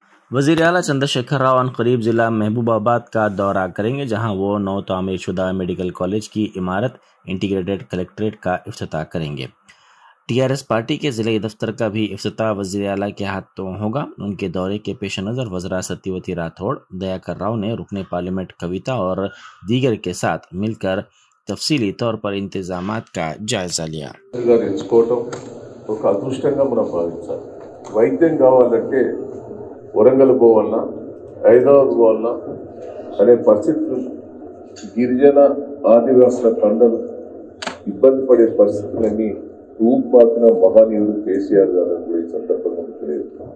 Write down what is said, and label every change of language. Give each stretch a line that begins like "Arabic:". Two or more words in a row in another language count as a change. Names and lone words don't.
Urdu: وزیر اعلیٰ چندر شیکھر راؤ عنقریب ضلع محبوب آباد کا دورہ کریں گے، جہاں وہ نو تعمیر شدہ
English: medical college
Urdu: کی عمارت
English: integrated collectorate
Urdu: کا افتتاح کریں گے۔ ٹی آر ایس پارٹی کے ضلعی دفتر کا بھی افتتاح وزیر اعلیٰ کے ہاتھوں ہوگا۔ ان کے دورے کے پیش نظر وزراء ستیوتی راٹھوڑ، دیاکر راؤ نے رکن پارلیمنٹ کویتا اور دیگر کے ساتھ مل کر تفصیلی طور پر انتظامات کا جائزہ لیا۔
Telugu: ఒక అదృష్టంగా మనం భావించాలి. వైద్యం కావాలంటే వరంగల్ పోవాలన్నా హైదరాబాద్ పోవాలన్నా అనే పరిస్థితులు గిరిజన ఆదివాసుల తండలు ఇబ్బంది పడే పరిస్థితులన్నీ రూపుమాపిన మహానీయుడు కేసీఆర్ గారు కూడా ఈ సందర్భంగా తెలియజేస్తున్నాం.